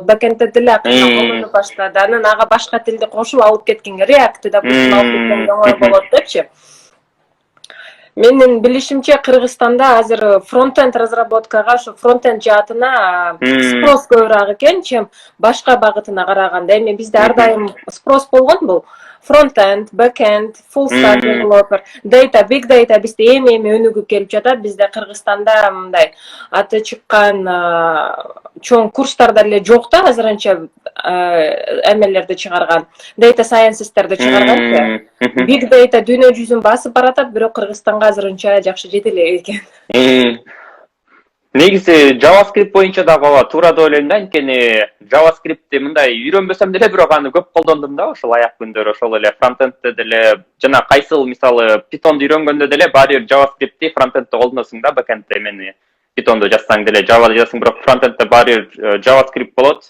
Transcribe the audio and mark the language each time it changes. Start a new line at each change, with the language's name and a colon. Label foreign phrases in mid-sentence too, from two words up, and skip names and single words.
Kyrgyz: Бэкэндте деле акырындан колдонуп баштады. Анан ага башка тилди кошуп алып кеткенге, React'ти да кошуп алып кеткенге оңой болот депчи. Менин билишимче Кыргызстанда азыр фронтенд разработкага, ошо фронтенд жаатына спрос көбүрөөк экен, чем башка багытына караганда. Эми бизде ар дайым спрос болгон бул фронтенд, бэкенд,
English: full stack developer, data, big data
Kyrgyz: бизде эми өнүгүп келип жатат. Бизде Кыргызстанда мындай аты чыккан чоң курстарда эле жок да, азырынча эмелерди чыгарган,
English: data science'терди
Kyrgyz: чыгарган.
English: Big data
Kyrgyz: дүйнө жүзүн басып баратат, бирок Кыргызстанга азырынча жакшы жете элек экен. Негизи JavaScript боюнча дагы ооба туура деп ойлойм да, анткени JavaScriptти мындай үйрөнбөсөм деле бирок аны көп колдондум да ошол аяк күндөрү, ошол эле фронтендте деле жана кайсыл мисалы Pythonду үйрөнгөндө деле баары бир JavaScriptти фронтендте колдоносуң да, бэкендте эмени Pythonду жазсаң деле Java жазасың, бирок фронтендте баары бир JavaScript болот.